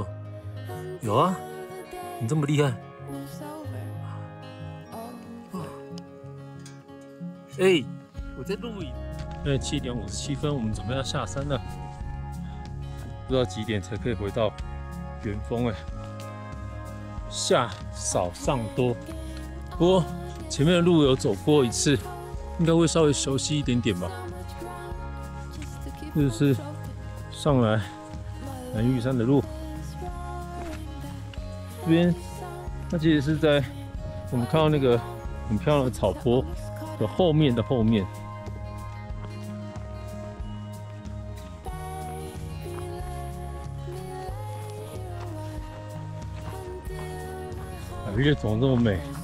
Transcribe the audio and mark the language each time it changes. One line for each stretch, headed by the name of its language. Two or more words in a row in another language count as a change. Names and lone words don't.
Chinese: 有啊，你這麼厲害。哎，我在錄影。現在7點57分，我們準備要下山了。不知道幾點才可以回到原峰哎。下少上多，不過前面的路有走過一次，應該會稍微熟悉一點點吧。這就是上來南玉山的路。這邊，它其實是在我們看到那個很漂亮的草坡的後面的後面。百岳怎麼這麼美？